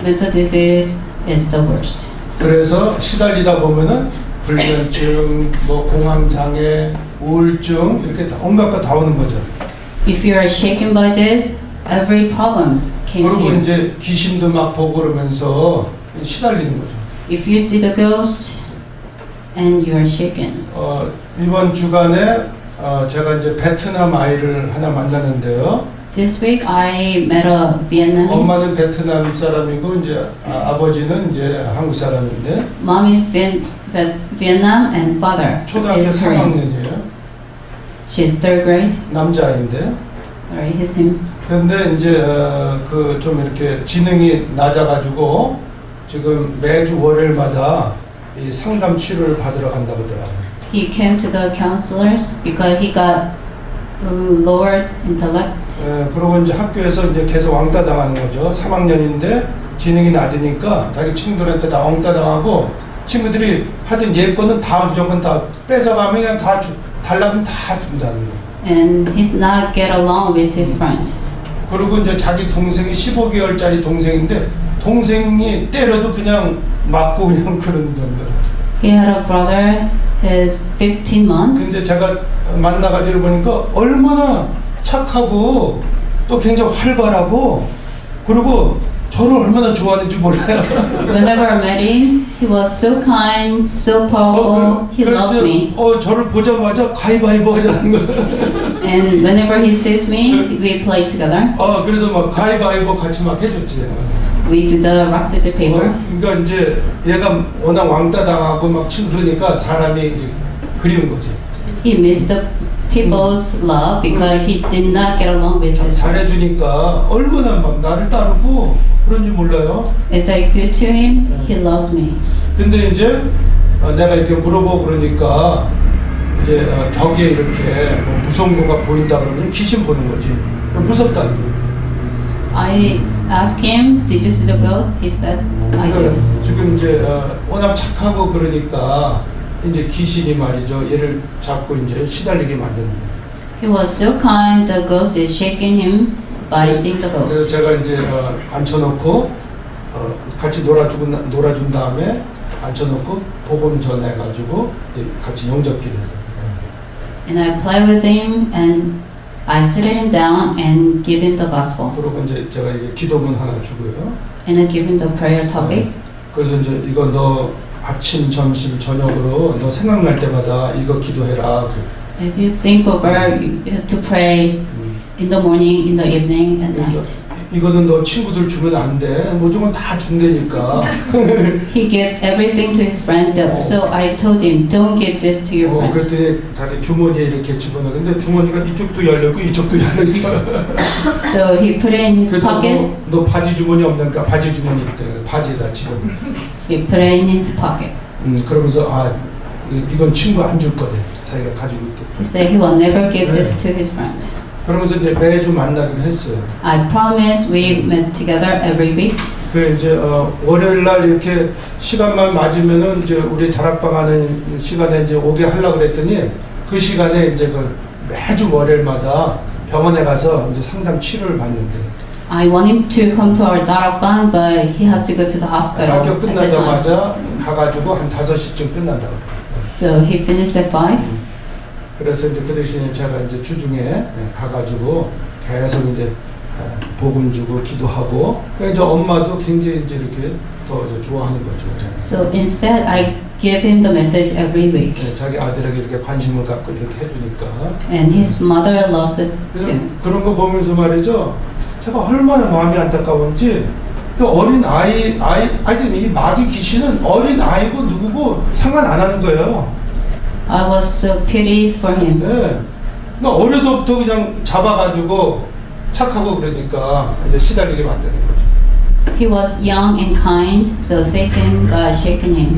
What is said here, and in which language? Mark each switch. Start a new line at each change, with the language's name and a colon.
English: Mental disease is the worst.
Korean: 그래서 시달리다 보면은 불면증, 뭐 공황장애, 우울증 이렇게 온갖 거 다 오는 거죠.
English: If you are shaken by this, every problems came to
Korean: 그리고
English: you.
Korean: 이제 귀신도 막 보고 그러면서 시달리는 거죠.
English: If you see the ghost and you are shaken.
Korean: 이번 주간에 제가 이제 베트남 아이를 하나 만났는데요.
English: This week I met a Vietnamese.
Korean: 엄마는 베트남 사람이고 이제 아버지는 이제 한국 사람인데
English: Mom is Vietnam and father
Korean: 초등학교
English: is Korean.
Korean: 3학년이에요.
English: She's third grade.
Korean: 남자아이인데.
English: Sorry, his him.
Korean: 그런데 이제 그 좀 이렇게 지능이 낮아가지고 지금 매주 월요일마다 이 상담 치료를 받으러 간다고 하더라고요.
English: He came to the counselors because he got lower intellect.
Korean: 그러고 이제 학교에서 이제 계속 왕따 당하는 거죠. 3학년인데 지능이 낮으니까 자기 친구들한테 다 왕따 당하고 친구들이 하여튼 예권은 다 무조건 다 뺏어가면 그냥 다 달라면 다 준다는 거.
English: and he's not get along with his friend.
Korean: 그리고 이제 자기 동생이 15개월짜리 동생인데 동생이 때려도 그냥 맞고 그냥 그런단다.
English: He had a brother, he's 15 months,
Korean: 근데 제가 만나가지고 보니까 얼마나 착하고 또 굉장히 활발하고 그리고 저를 얼마나 좋아하는지 몰라요.
English: whenever I met him, he was so kind, so powerful, he loves me.
Korean: 저를 보자마자 가위바위보 하자는 거야.
English: And whenever he sees me, we play together.
Korean: 그래서 막 가위바위보 같이 막 해줬지.
English: We do the rock, scissors, paper.
Korean: 그러니까 이제 얘가 워낙 왕따 당하고 막 치고 그러니까 사람이 이제 그리운 거지.
English: He missed the people's love because he did not get along with his friend.
Korean: 잘해주니까 얼마나 막 나를 따르고 그런지 몰라요.
English: As I good to him, he loves me.
Korean: 근데 이제 내가 이렇게 물어보고 그러니까 이제 벽에 이렇게 뭐 무서운 거가 보인다 그러면 귀신 보는 거지. 무섭다는 거예요.
English: I asked him, did you see the goat? He said, I do.
Korean: 지금 이제 워낙 착하고 그러니까 이제 귀신이 말이죠. 얘를 잡고 이제 시달리게 만드는 거예요.
English: He was so kind, the ghost is shaking him by seeing the
Korean: 그래서
English: ghost.
Korean: 제가 이제 앉혀놓고 같이 놀아준 다음에 앉혀놓고 복음 전해가지고 같이 영접기도 해요.
English: And I play with him and I sit him down and give him the gospel.
Korean: 그리고 이제 제가 이제 기도문 하나 주고요.
English: And I give him the prayer topic.
Korean: 그래서 이제 이거 너 아침, 점심, 저녁으로 너 생각날 때마다 이거 기도해라.
English: As you think over, you have to pray in the morning, in the evening, and night.
Korean: 이거는 너 친구들 주면 안 돼. 뭐 주면 다 준다니까.
English: He gives everything to his friend, so I told him, don't give this to your friend.
Korean: 그랬더니 자기 주머니에 이렇게 집어넣어. 근데 주머니가 이쪽도 열렸고 이쪽도 열렸어.
English: So he put it in his
Korean: 그래서
English: pocket.
Korean: 너 바지 주머니 없는가? 바지 주머니 있대. 바지에다 집어넣어.
English: He put it in his pocket.
Korean: 그러면서 이건 친구 안 줄 거래. 자기가 가지고 있대.
English: He said he will never give this to his friend.
Korean: 그러면서 이제 매주 만나기로 했어요.
English: I promise we met together every week.
Korean: 그 이제 월요일 날 이렇게 시간만 맞으면은 이제 우리 다락방 하는 시간에 이제 오게 하려고 그랬더니 그 시간에 이제 그 매주 월요일마다 병원에 가서 이제 상담 치료를 받는데
English: I want him to come to our darakbang, but he has to go to the hospital
Korean: 학교
English: at that time.
Korean: 끝나자마자 가가지고 한 5시쯤 끝난다고.
English: So he finished at 5.
Korean: 그래서 이제 그 대신에 제가 이제 주중에 가가지고 계속 이제 복음 주고 기도하고 그러니까 이제 엄마도 굉장히 이제 이렇게 더 이제 좋아하는 거죠.
English: So instead, I give him the message every week.
Korean: 자기 아들에게 이렇게 관심을 갖고 이렇게 해주니까.
English: And his mother loves it too.
Korean: 그런 거 보면서 말이죠. 제가 얼마나 마음이 안타까운지 그 어린 아이들 이 마귀 귀신은 어린 아이고 누구고 상관 안 하는 거예요.
English: I was so pity for him.
Korean: 네. 나 어려서부터 그냥 잡아가지고 착하고 그러니까 이제 시달리게 만드는 거죠.
English: He was young and kind, so Satan got shaken him.